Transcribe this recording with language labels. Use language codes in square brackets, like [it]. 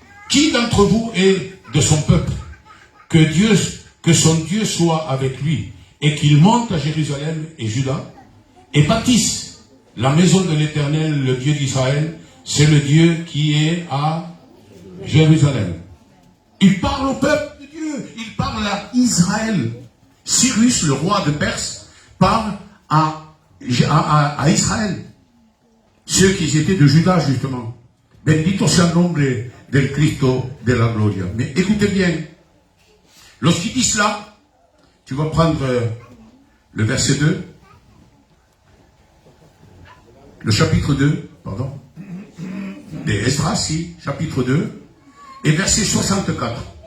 [fr] Qui d'entre vous est de son peuple? Que son Dieu soit avec lui, et qu'il monte à Jérusalem et Juda, et bâtisse la maison de l'Éternel, le Dieu d'Israël, c'est le Dieu qui est à Jérusalem. Il parle au peuple de Dieu, il parle à Israël. Cyrus, le roi de Perse, parle à Israël. Ceux qui étaient de Juda, justement. [es] Bendito sea el nombre del Cristo de la Gloria. [fr] Mais écoutez bien, lorsqu'il dit cela, tu vas prendre le verset 2, le chapitre 2, pardon, des Esdras, chapitre 2, et verset 64.